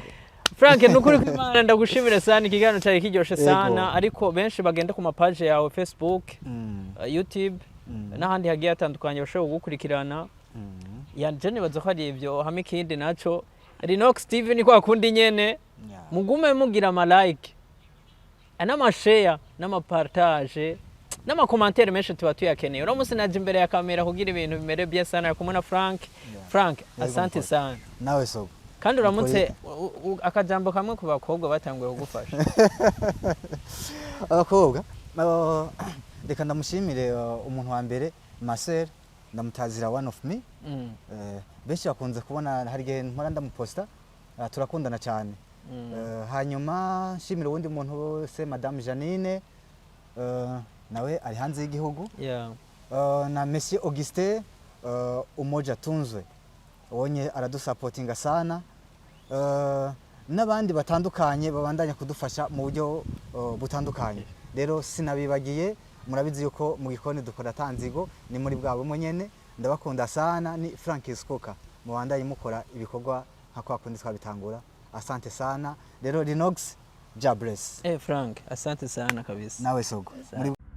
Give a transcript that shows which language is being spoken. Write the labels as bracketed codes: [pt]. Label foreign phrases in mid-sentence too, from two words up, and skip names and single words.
[rn] Frank nukuri kw'Imana ndagushimire sana ikiganiro cyari kiryoshe sana ariko benshi bagenda ku mapage yawe Facebook YouTube n'ahandi hagiye atandukanye bashobora gukurikirana yanje nibaza ko ari ibyo hamwe kindi naco Rinox TV ni kwa kundi nyene mugume mugira ama like anama share n'ama partage n'ama commentaire menshi tuba tuyakeneye uro musi naje imbere ya kamera kugira ibintu bimere bien sana kumwe na Frank [sw] asante sana [rn] nawe sogo kandi uramutse akajambo kamwe ku bakobwa batanguye kugufasha abakobwa reka ndamushimire umuntu wa mbere Marcel ndamutazira [en] one of me [rn] benshi bakunze kubona hari gihe mpora ndamuposta turakundana cyane hanyuma nshimire uwundi muntu wese Madame Janine nawe ari hanze y'igihugu na Monsieur Augustin umoja tunzwe wonye aradusupportinga sana n'abandi batandukanye babandanya kudufasha mu buryo butandukanye rero sinabibagiye murabizi yuko mu gikoni dukora tanzigo ni muri bwabo nyene ndabakunda sana ni Francis Coca mu bandanye mukora ibikorwa nka kwa kundi twabitangura [sw] asante sana [rn] rero Rinox Jabless [sw] Frank asante sana kabisa [rn] nawe sogo